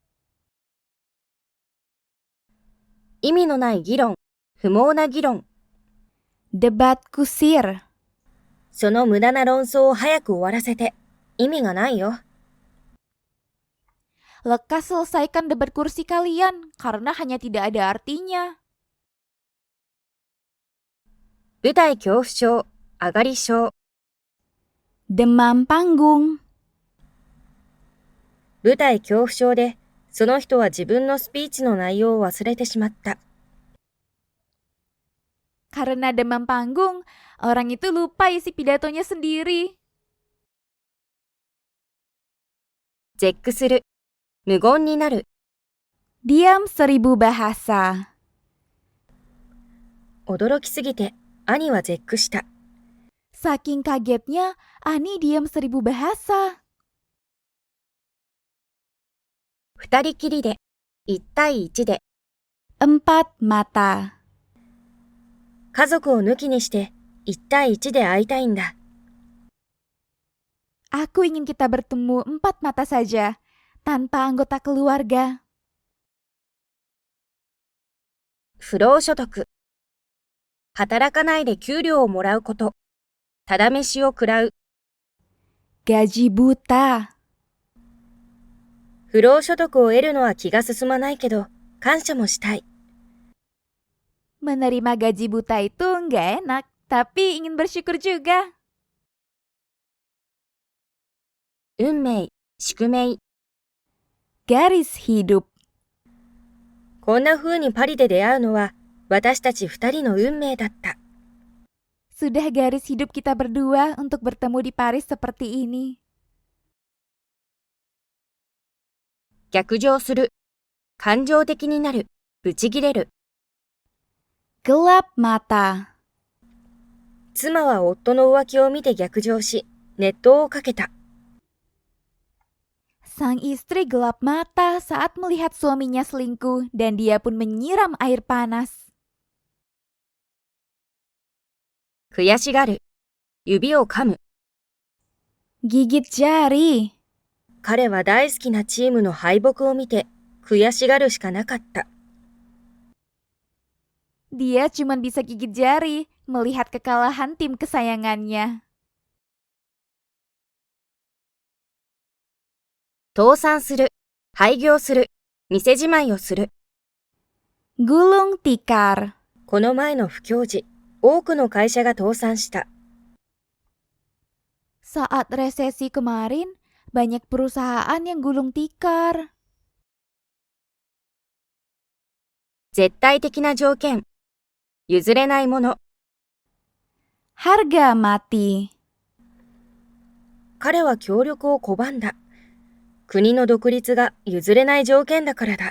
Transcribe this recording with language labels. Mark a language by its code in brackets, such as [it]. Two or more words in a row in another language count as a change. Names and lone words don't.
[ja] 意味のない議論、不毛な議論。 [id] Debat kusir. [ja] その無駄な論争を早く終わらせて、意味がないよ。 [id] Lekas selesaikan debat kursi kalian, karena hanya tidak ada artinya. [ja] 舞台恐怖症、上がり症。 [id] Demam panggung. [ja] 舞台恐怖症で、その人は自分のスピーチの内容を忘れてしまった。 [id] Karena demam panggung, orang itu lupa isi pidatonya sendiri. [ja] 絶句する、無言になる。 [id] Diam 1000 bahasa. [ja] 驚きすぎて、兄は絶句した。 [id] Saking kagetnya, Ani diam 1000 bahasa. [ja] 二人きりで、一対一で。 [id] Empat mata. [ja] 家族を抜きにして、一対一で会いたいんだ。 [id] Aku ingin kita bertemu 4 mata saja, tanpa anggota keluarga. [ja] 不労所得。働かないで給料をもらうこと。ただ飯を食らう。 [id] Gaji buta. [ja] 不労所得を得るのは気が進まないけど、感謝もしたい。 [id] Menerima gaji buta itu nggak enak, tapi ingin bersyukur juga. [ja] 運命、宿命。 [id] Garis hidup. [ja] こんな風にパリで出会うのは、私たち二人の運命だった。 [id] Sudah garis hidup kita berdua untuk bertemu di Paris seperti ini. [ja] 逆上する。感情的になる。ブチギレる。 [id] Gelap mata. [ja] 妻は夫の浮気を見て逆上し、熱湯をかけた。 [id] Sang istri gelap mata saat melihat suaminya selingkuh dan dia pun menyiram air panas. [ja] 悔しがる。指を噛む。 [id] Gigit jari. [ja] 彼は大好きなチームの敗北を見て、悔しがるしかなかった。 [id] Dia cuma bisa gigit jari melihat kekalahan tim kesayangannya. [ja] 倒産する。廃業する。店じまいをする。 [id] Gulung tikar. [ja] この前の不況時、多くの会社が倒産した。 [id] Saat resesi kemarin, banyak perusahaan yang gulung tikar. [ja] 絶対的な条件。譲れないもの。 [id] Harga mati. [ja] 彼は協力を拒んだ。国の独立が譲れない条件だからだ。